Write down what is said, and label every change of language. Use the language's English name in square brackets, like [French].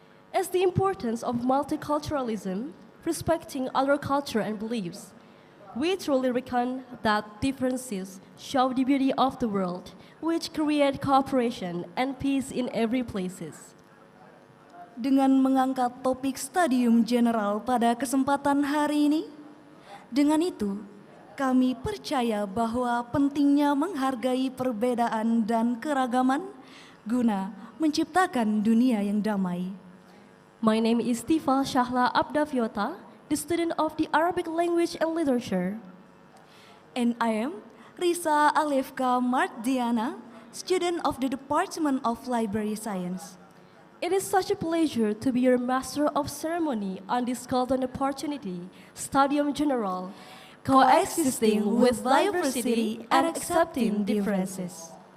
[English] As the importance of multiculturalism, respecting other culture and beliefs, we truly reckon that differences show the beauty of the world, which create cooperation and peace in every places. [Indonesian] Dengan mengangkat topik Studium General pada kesempatan hari ini, dengan itu kami percaya bahwa pentingnya menghargai perbedaan dan keragaman guna menciptakan dunia yang damai. [English] My name is Tifa Shahla Abdaviota, the student of the Arabic Language and Literature. And I am Risa Alefka Mardiana, student of the Department of Library Science. It is such a pleasure to be your master of ceremony on this golden opportunity, Studium General, coexisting with diversity and accepting differences.